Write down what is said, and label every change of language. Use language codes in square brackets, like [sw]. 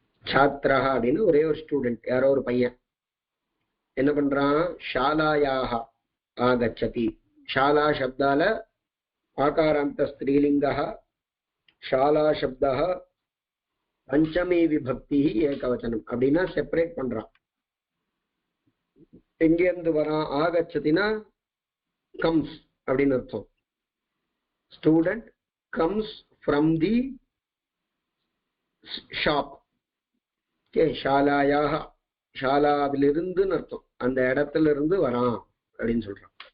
[sa] छात्राः [ta] அப்படின்னு ஒரே ஒரு ஸ்டூடெண்ட், யாரோ ஒரு பையன் என்ன பண்றான்? [sa] शालायाः आगच्छति. शाला शब्दाल आकारान्त स्त्रीलिङ्गः, शाला शब्दः पंचमी विभक्ति एकवचनम [ta] அப்படினா செப்பரேட் பண்றான். எங்க இருந்து வரான்? ஆகச்சதினா comes அப்படின்னு அர்த்தம். [en] Student comes from the shop. [ta] Okay, ஷாலாயாக, ஷாலாவிலிருந்து அர்த்தம், அந்த இடத்துல இருந்து வரான் அப்படின்னு சொல்றான்.